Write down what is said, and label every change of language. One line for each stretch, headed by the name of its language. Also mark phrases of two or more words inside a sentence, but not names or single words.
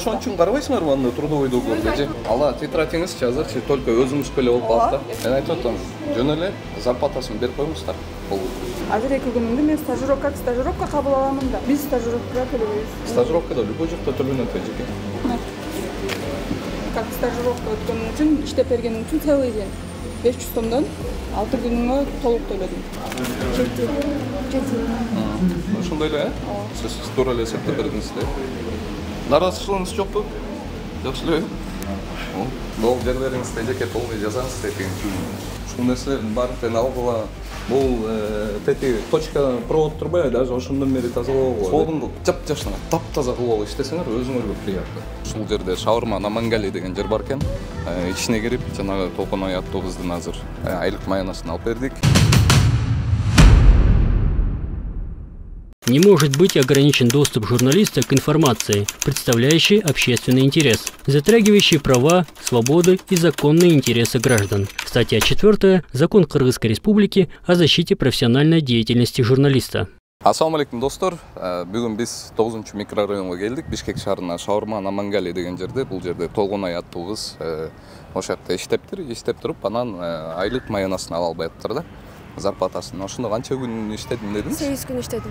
Kyrgyz: ошон үчүн карабайсыңарбы анда
Russian: трудовой договорду?
Kyrgyz: Ала тетрадьыңызчы азырчы только өзүңүзгө эле болуп калат да. Мен айтып атам, жөн эле зарплатасын берип коюңуздар. Бул Азыр 2 күнүмдү мен стажировка кабыл аламын да. Биз стажировкага төлөбөйбүз. стажировкада любой жакта төлөнөт эжеке. Как стажировка өткөнүң үчүн, иштеп бергениң үчүн
Russian: целый день
Kyrgyz: 500 сомдон 6 күнүңө толук төлөдүм. Ошондой эле, сиз туура эле эсептеп бердиңиз да. Наразычылыгыңыз жокпу? Жакшы эле. Бул жерлериңизде эжеке полный жазаңыз деген. Ушул нерселердин баарын алгыла. Бул тети точка провод турбайбы, даже ошондон бери тазалоо. Колуңду жап-жашына таптаза кылып иштесеңер өзүңөргө приятно. Ушул жерде шаурма Намангали деген жер бар экен. Ичине кирип, жанагы Толгонай аттуу кыздын азыр айлык маянасын алып бердик.
Russian: Не может быть ограничен доступ журналиста к информации, представляющей общественный интерес, затрагивающей права, свободы и законные интересы граждан. Статья 4. Закон Кыргызской Республики о защите профессиональной деятельности журналиста.
Kyrgyz: Ассаламу алейкум достор. Бүгүн биз 9-чу микрорайонго келдик. Бишкек шаарына шаурма Намангали деген жерде. Бул жерде Толгонай аттуу кыз ошол жакта иштеп туруп, анан айлык маянасын ала албай атыптыр да. Зарплатасын. Ошондо канча күн иштедим дедиңиз? 8 күн иштедим.